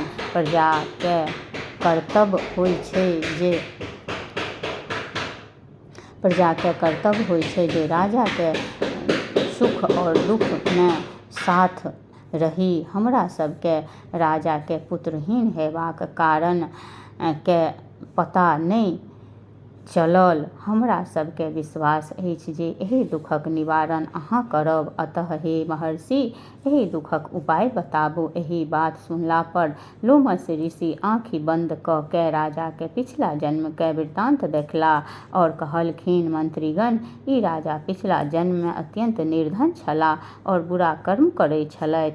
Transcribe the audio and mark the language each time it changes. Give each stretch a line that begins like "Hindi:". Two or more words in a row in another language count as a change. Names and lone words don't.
Maithili: प्रजा के कर्तव्य होइ छै जे राजा के सुख और दुख में साथ रही। हमरा सबके राजा के पुत्रहीन हेबाक कारण के पता नहि चलल। हमरा सबके विश्वास अछि जे एहि दुखक निवारण अहाँ करब। अतः हे महर्षि, एहि दुखक उपाय बताबू। एहि बात सुनला पर लोमश ऋषि आँखि बंद कऽ के राजा के पिछला जन्म के वृत्तांत देखलाह और कहलखिन, मंत्रीगण, ई राजा पिछला जन्म में अत्यंत निर्धन छलाह और बुरा कर्म करै छलथि।